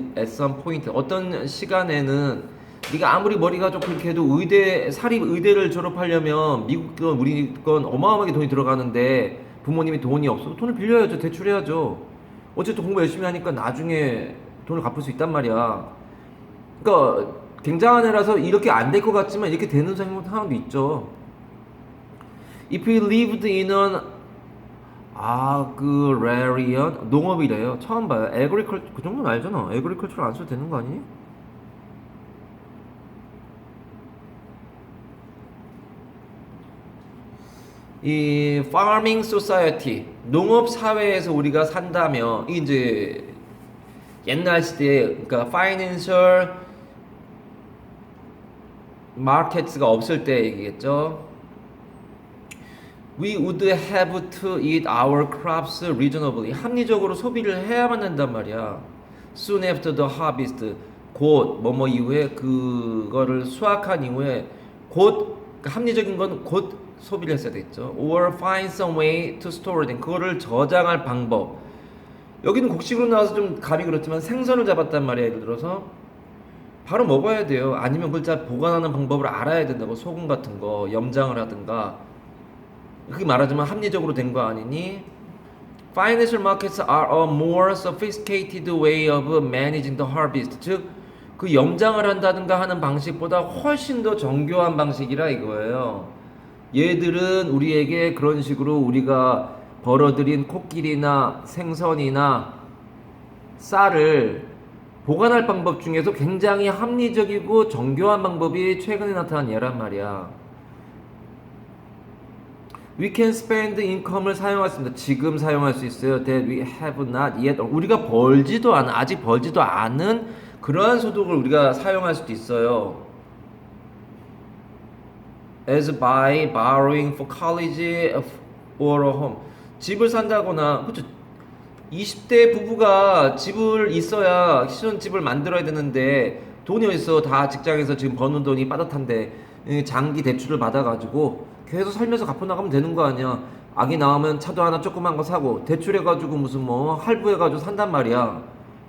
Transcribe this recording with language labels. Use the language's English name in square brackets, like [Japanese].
[English] At some point [Korean] 어떤 시간에는 네가 아무리 머리가 좋고 그렇게 해도 사립 의대를 졸업하려면 미국 건 우리 건 어마어마하게 돈이 들어가는데 부모님이 돈이 없어 돈을 빌려야죠. 대출해야죠. 어쨌든 공부 열심히 하니까 나중에 돈을 갚을 수 있단 말이야. 그러니까 굉장한 애라서 이렇게 안 될 것 같지만 이렇게 되는 상황도 있죠. [English] If we lived in an agrarian [Korean] 농업이래요. 처음 봐요. agriculture 그 정도는 알잖아. agriculture 안 써도 되는 거 아니니? 이 farming society 농업 사회에서 우리가 산다면 이제 옛날 시대에 그러니까 financial markets가 없을 때 얘기겠죠. [English] We would have to eat our crops reasonably. [Korean] 합리적으로 소비를 해야만 한단 말이야. [English] Soon after the harvest. [Korean] 곧 뭐뭐 이후에 그거를 수확한 이후에 곧 합리적인 건 곧 소비를 했어야 됐죠. [English] Or find some way to store them. [Korean] 그거를 저장할 방법. 여기는 곡식으로 나와서 좀 감이 그렇지만 생선을 잡았단 말이야. 예를 들어서 바로 먹어야 돼요. 아니면 그걸 잘 보관하는 방법을 알아야 된다고. 소금 같은 거 염장을 하든가. 그게 말하자면 합리적으로 된 거 아니니? [English] Financial markets are a more sophisticated way of managing the harvest. [Korean] 즉, 그 염장을 한다든가 하는 방식보다 훨씬 더 정교한 방식이라 이거예요. 얘들은 우리에게 그런 식으로 우리가 벌어들인 코끼리나 생선이나 쌀을 보관할 방법 중에서 굉장히 합리적이고 정교한 방법이 최근에 나타난 예란 말이야. [English] We can spend income을 [Korean] 사용할 수 있습니다. 지금 사용할 수 있어요. [English] That we have not yet. [Korean] 우리가 벌지도 않은, 아직 벌지도 않은 그러한 소득을 우리가 사용할 수도 있어요. [English] As by borrowing for college or a home. [Korean] 집을 산다거나, 그렇죠. 20대 부부가 집을 있어야 신혼집을 만들어야 되는데 돈이 어딨어. 다 직장에서 지금 버는 돈이 빠듯한데 장기 대출을 받아가지고 계속 살면서 갚아나가면 되는 거 아니야. 아기 나오면 차도 하나 조그만 거 사고 대출해가지고 무슨 뭐 할부해가지고 산단 말이야.